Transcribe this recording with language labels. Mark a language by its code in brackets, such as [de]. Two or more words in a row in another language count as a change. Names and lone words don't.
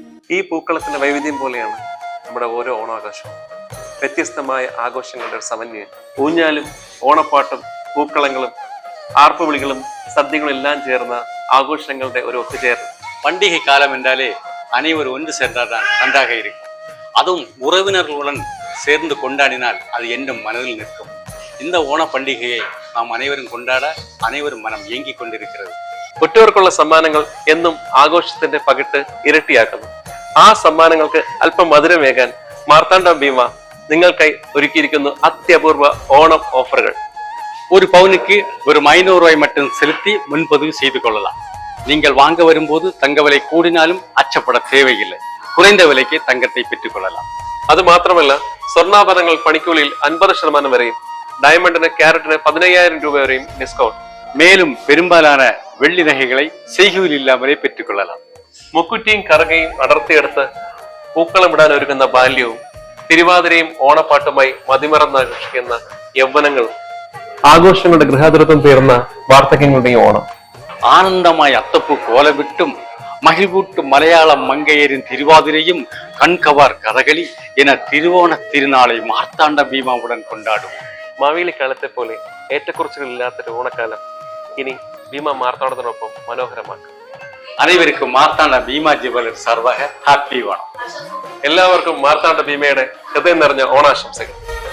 [ml] ഈ പൂക്കളത്തിന്റെ വൈവിധ്യം പോലെയാണ് നമ്മുടെ ഓരോ ഓണാഘോഷവും. വ്യത്യസ്തമായ ആഘോഷങ്ങളുടെ ഒരു സമന്വയം. ഊഞ്ഞാലും ഓണപ്പാട്ടും പൂക്കളങ്ങളും ആർപ്പുവിളികളും സദ്യകളും എല്ലാം ചേർന്ന ആഘോഷങ്ങളുടെ ഒരു ഒത്തുചേർന്ന്. [ta] பண்டிகை காலம் என்றாலே அனைவரும் ஒன்று சென்றால்தான் நன்றாக இருக்கும். அதுவும் உறவினர்களுடன் சேர்ந்து கொண்டாடினால் அது என்றும் மனதில் நிற்கும். இந்த ஓண பண்டிகையை நாம் அனைவரும் கொண்டாட அனைவரும் மனம் ஏங்கிக் கொண்டிருக்கிறது. [ml] കുട്ടികൾക്കുള്ള സമ്മാനങ്ങൾ എന്നും ആഘോഷത്തിന്റെ പകിട്ട് ഇരട്ടിയാക്കുന്നു. ആ സമ്മാനങ്ങൾക്ക് അല്പം മധുരമേകാൻ മാർത്താണ്ഡ ഭീമ നിങ്ങൾക്കായി ഒരുക്കിയിരിക്കുന്നു അത്യപൂർവ ഓണം ഓഫറുകൾ. [ta] ஒரு பவுனுக்கு வெறும் 500 ரூபாய் மட்டும் செலுத்தி முன்பதிவு செய்து கொள்ளலாம். நீங்கள் வாங்க வரும்போது தங்க விலை கூடினாலும் அச்சப்பட தேவையில்லை. குறைந்த விலைக்கு தங்கத்தை பெற்றுக் கொள்ளலாம். [ml] അത് മാത്രമല്ല, സ്വർണ്ണാഭരണങ്ങൾ പണിക്കൂലിയിൽ 50% വരെയും ഡയമണ്ടിന് ക്യാരറ്റിന് 15,000 രൂപ വരെയും ഡിസ്കൗണ്ട്. [ta] மேலும் பெரும்பாலான வெள்ளி நகைகளை செய்கூலி இல்லாமலே பெற்றுக் கொள்ளலாம். [ml] മുക്കുറ്റിയും കറുകയും അടർത്തിയെടുത്ത് പൂക്കളമിടാൻ ഒരുങ്ങുന്ന ബാല്യവും തിരുവാതിരയും ഓണപ്പാട്ടുമായി മതിമറന്നാഘോഷിക്കുന്ന യൗവനങ്ങളും ആഘോഷങ്ങളുടെ ഗൃഹാതുരത്വം തീർന്ന വാർദ്ധക്യങ്ങളുടെ ഓണം. [ta] ஆனந்தமாய் அத்தப்பூ கோலமிட்டும் மகிழ்வூட்டும் மலையாளம் மங்கையரின் திருவாதிரையும் கண்கவார் கதகளி என திருவோண திருநாளை மார்த்தாண்ட பீமாவுடன் கொண்டாடும். [ml] മാവേലിക്കാലത്തെ പോലെ ഏറ്റക്കുറച്ചുകളില്ലാത്തൊരു ഓണക്കാലം ഇനി ഭീമ മാർത്താണ്ഡത്തിനൊപ്പം മനോഹരമാക്കും. [ta] அனைவருக்கும் மார்த்தாண்ட பீமா ஜுவல்லர் சார்பாக ஹாப்பி ஓணம். [ml] എല്ലാവർക്കും മാർത്താണ്ഡ ഭീമയുടെ ഹൃദയം നിറഞ്ഞ ഓണാശംസകൾ.